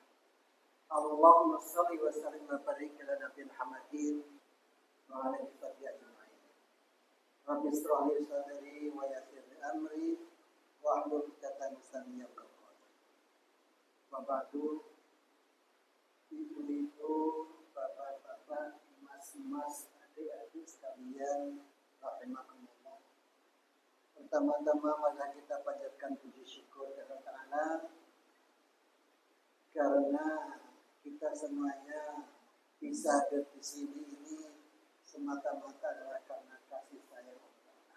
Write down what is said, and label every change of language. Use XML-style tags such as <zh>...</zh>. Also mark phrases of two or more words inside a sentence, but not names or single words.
<ar>اللهم صل وسلم وبارك على النبي محمد وعلى آله أجمعين. رب اشرح لي صدري ويسر لي أمري واحلل عقدة من لساني يفقهوا قولي. وبعد,</ar> <id>ibu-ibu, bapak-bapak, mas-mas, adik-adik sekalian, rahimakumullah. Pertama-tama mari kita panjatkan puji syukur kepada Ta'ala karena kita semuanya bisa hadir di sini ini semata-mata adalah karena kasih sayang Allah.</id>